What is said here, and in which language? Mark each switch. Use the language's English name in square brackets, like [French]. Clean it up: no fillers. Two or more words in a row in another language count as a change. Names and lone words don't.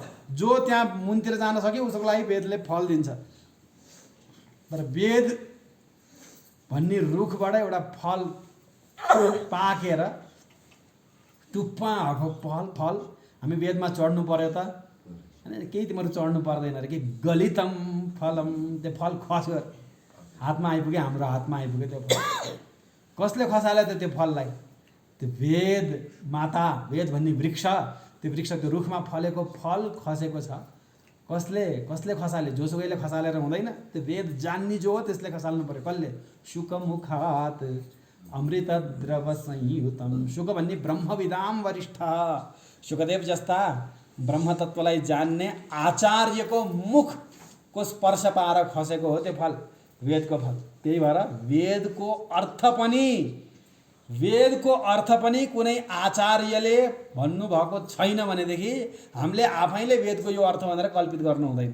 [Nepali] जो त्यहाँ मुनतिर जान सक्यो उसको लागि वेदले फल दिन्छ। तर वेद भन्ने रुखबाट एउटा फल पाकेर टुप्पा भएको फल हामी वेदमा चढ्नु पर्यो त? अनि केही तिमीहरू चढ्नु पर्दैन अरे कि [Sanskrit] गलितम फलम। [Nepali] त्यो फल खस्यो, हातमा आइपुग्यो, हाम्रो हातमा आइपुग्यो त्यो फल। कसले खसाल्यो त त्यो फललाई? त्यो वेद माता, वेद भन्ने वृक्ष, त्यो वृक्ष त्यो रुखमा फलेको फल खसेको छ। कसले खसाले? जोसुकैले खसालेर हुँदैन। त्यो वेद जान्ने जो हो त्यसले खसाल्नु पर्यो। कसले? [Sanskrit] शुकमुखात् अमृत द्रव संयुतम। [Nepali] शुक भन्ने [Sanskrit] ब्रह्मविदाम वरिष्ठ। [Nepali] शुकदेव जस्ता ब्रह्मतत्वलाई जान्ने आचार्यको मुखको स्पर्श पाएर खसेको हो त्यो फल, वेदको फल। त्यही भएर वेदको अर्थ पनि कुनै आचार्यले भन्नुभएको छैन भनेदेखि हामीले आफैले वेदको यो अर्थ भनेर कल्पित गर्नु हुँदैन।